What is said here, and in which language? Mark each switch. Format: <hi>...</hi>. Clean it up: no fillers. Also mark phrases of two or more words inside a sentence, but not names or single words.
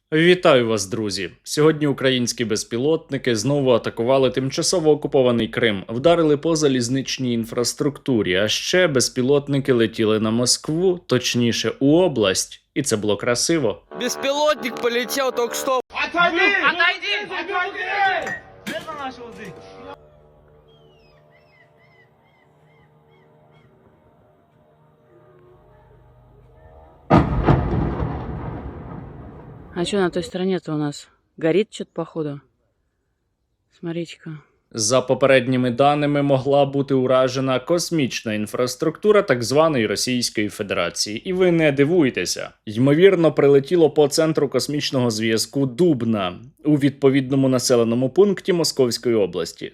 <uk>Вітаю вас, друзі! Сьогодні українські безпілотники знову атакували тимчасово окупований Крим, вдарили по залізничній інфраструктурі, а ще безпілотники летіли на Москву, точніше у область, і це було красиво.</uk> <ru>Беспилотник полетел только что. Отойди! Отойди! Отойди! Это наши воды. А что на той стороне-то у нас? Горит что-то, походу. Смотрите-ка.</ru> <uk>За попередніми даними, могла бути уражена космічна інфраструктура так званої Російської Федерації. І ви не дивуйтеся. Ймовірно, прилетіло по центру космічного зв'язку Дубна у відповідному населеному пункті Московської області.</uk>